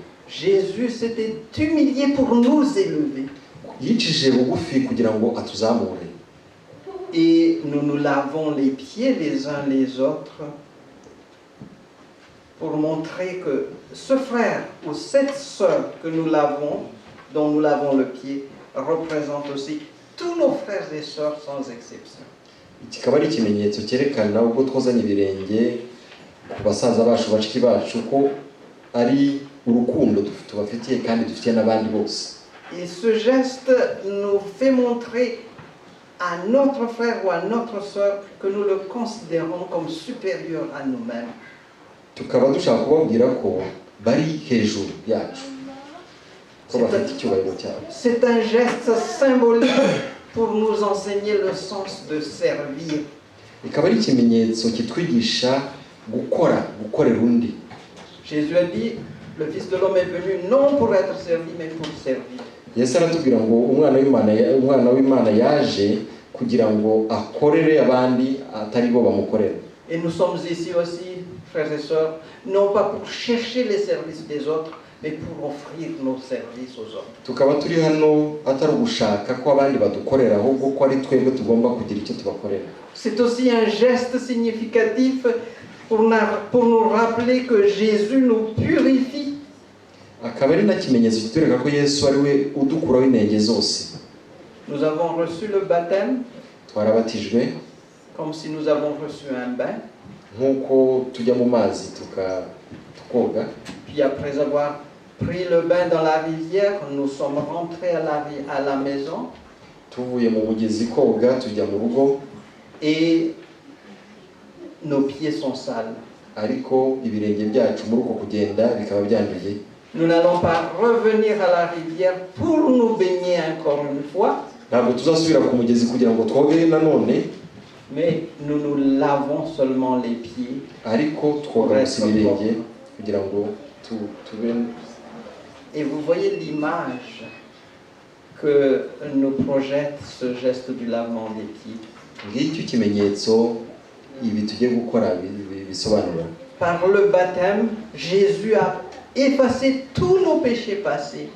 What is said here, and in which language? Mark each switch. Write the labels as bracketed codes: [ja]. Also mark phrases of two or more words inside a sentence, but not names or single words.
[fr] Jésus s'était humilié pour nous élever. [rw] Yicishije bugufi kugira ngo atuzamure. [fr] Et nous nous lavons les pieds les uns les autres pour montrer que ce frère ou cette sœur que nous lavons, dont nous lavons le pied, représente aussi tous nos frères et sœurs sans exception. [rw] Kikaba ari ikimenyetso cyerekana ubwo twozanya ibirenge ku basaza bacu bashiki bacu ko ari urukundo tubafitiye kandi dufitiye n'abandi bose. [fr] Et ce geste nous fait montrer à notre frère ou à notre sœur que nous le considérons comme supérieur à nous-mêmes. [rw] Tukaba dushaka kubabwira ko bari hejuru yacu, ko bafite icyubahiro cyabo. [fr] C'est un geste symbolique pour nous enseigner le sens de servir. [rw] Ikaba ari ikimenyetso kitwigisha gukorera undi. [fr] Jésus a dit, le Fils de l'homme est venu non pour être servi mais pour servir. [rw] Yesu aratubwira ngo umwana w'Imana yaje kugira ngo akorere abandi atari bo bamukorera. [fr] Et nous sommes ici aussi, frères et sœurs, non pas pour chercher les services des autres, mais pour offrir nos services aux autres. [rw] Tukaba turi hano atari ugushaka ko abandi badukorera ahubwo ko ari twebwe tugomba kugira icyo tubakorera. [fr] C'est aussi un geste significatif pour nous rappeler que Jésus nous purifie. [rw] Akaba ari na kimenyetso kitwereka ko Yesu ari we udukuraho inenge zose. [fr] Nous avons reçu le baptême [rw] twarabatijwe [fr] comme si nous avons reçu un bain. [rw] Nkuko tujya mu mazi tukoga. [fr] Puis après avoir pris le bain dans la rivière, nous sommes rentrés à la maison [rw] tuvuye mu mugezi koga tujya mu rugo [fr] et nos pieds sont sales. [rw] ariko ibirenge byacu muri uko kugenda bikaba byanduye. [fr] Nous n'allons pas revenir à la rivière pour nous baigner encore une fois, [rw] ntabwo tuzasubira ku mugezi kugira ngo twoge nanone, [fr] mais nous nous lavons seulement les pieds. [rw] ariko twoga gusa ibirenge kugira ngo tube. [fr] Et vous voyez l'image que nous projette ce geste du lavement des pieds. [rw] ngicyo kimenyetso ibi tugiye gukora bisobanura. [fr] Par le baptême, Jésus a effacé tous nos péchés passés.